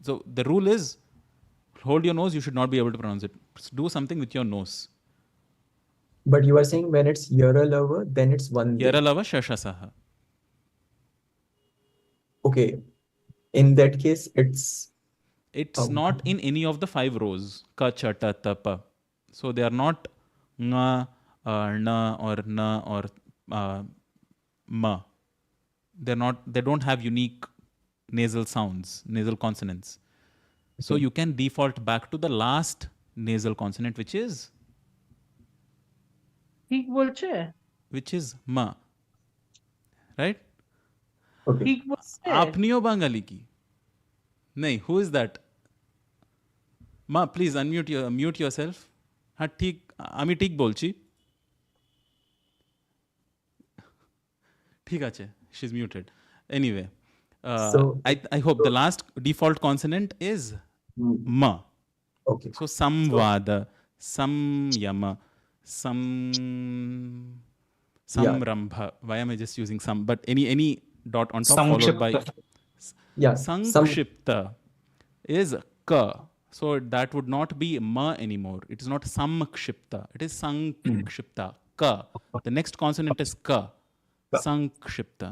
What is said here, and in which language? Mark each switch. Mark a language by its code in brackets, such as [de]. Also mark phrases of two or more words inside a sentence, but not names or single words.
[en] So the rule is, hold your nose, you should not be able to pronounce it. Do something with your nose. But you are saying when it's yara lava, then it's one. Yara lava shasha saha. Okay. In that case, it's not in any of the 5 rows. Ka, cha, ta, ta, pa. So they are not nga, na, or na, or ma. They don't have unique nasal sounds, nasal consonants. So you can default back to the last nasal consonant, which is ma. Right? Okay. [bn] আপনিও বাঙালি কি. [en] Nahi, who is that? Ma, please mute yourself. [bn] Ha, ঠিক, আমি ঠিক বলছি. ঠিক আছে. [en] She's muted. Anyway, I hope the last default consonant is ma. Okay. So samvada, samyama, samrambha. Why am I just using some? But any dot on top followed by sankshipta is ka. So that would not be ma anymore. It is not samkshipta. It is sankshipta. Ka. The next consonant is ka. Sankshipta.